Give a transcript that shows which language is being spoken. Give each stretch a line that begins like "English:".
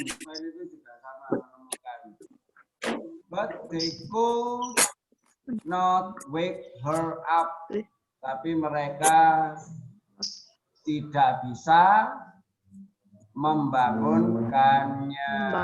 Indonesian: Find itu juga sama menemukan.
English: But they could not wake her up.
Indonesian: Tapi mereka tidak bisa membangunkannya.